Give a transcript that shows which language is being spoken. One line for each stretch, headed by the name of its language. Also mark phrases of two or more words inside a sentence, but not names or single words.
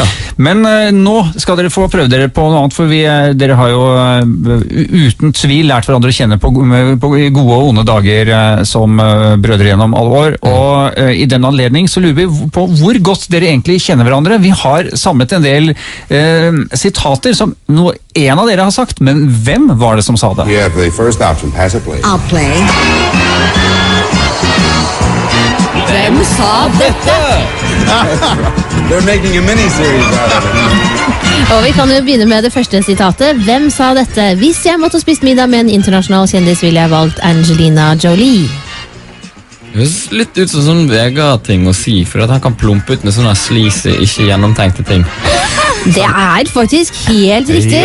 Norwegian: Men nå skal dere få prøve dere på noe annet, for dere har jo uten tvil lært hverandre å kjenne på gode og onde dager som brødre gjennom alle år. Og i den anledning så lurer vi på hvor godt dere egentlig kjenner hverandre. Vi har samlet en del sitater som en av dere har sagt, men hvem var det som sa det?
English: You have the first option, pass it please. I'll play.
Norwegian: Hvem sa dette?
English: They're making a miniseries out of it.
Norwegian: Og vi kan jo begynne med det første sitatet. Hvem sa dette? Hvis jeg måtte spist middag med en internasjonal kjendis, ville jeg valgt Angelina Jolie. Det høres litt ut som sånn Vegard-ting å si, for at han kan plumpe ut med sånne sleazy, ikke gjennomtenkte ting. Det er faktisk helt riktig.